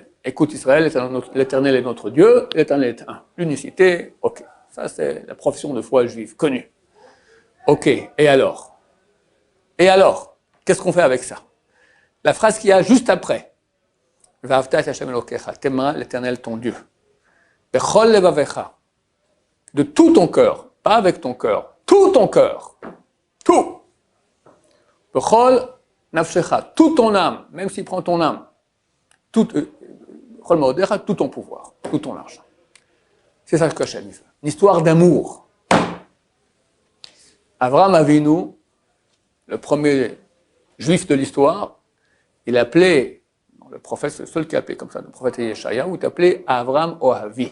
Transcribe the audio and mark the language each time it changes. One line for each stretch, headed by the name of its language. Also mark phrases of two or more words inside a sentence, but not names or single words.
French: Écoute Israël, l'Éternel est notre Dieu, l'Éternel est un. L'unicité, ok. Ça, c'est la profession de foi juive connue. Ok, et alors? Et alors? Qu'est-ce qu'on fait avec ça? La phrase qu'il y a juste après.
Hebrew: ואהבת את השם אלוקיך,
French: t'aimeras l'Éternel ton Dieu.
Hebrew: בכל לבבך.
French: De tout ton cœur, pas avec ton cœur, tout ton cœur. Tout.
Hebrew: בכל נפשך,
French: toute ton âme, même s'il prend ton âme. Tout ton pouvoir, tout ton argent. C'est ça que Hachem veut. Une histoire d'amour. Avraham Avinu, le premier juif de l'histoire, il appelait, le prophète, c'est le seul qui a appelé comme ça, le prophète Yeshaya, où il appelait Avraham Ohavi.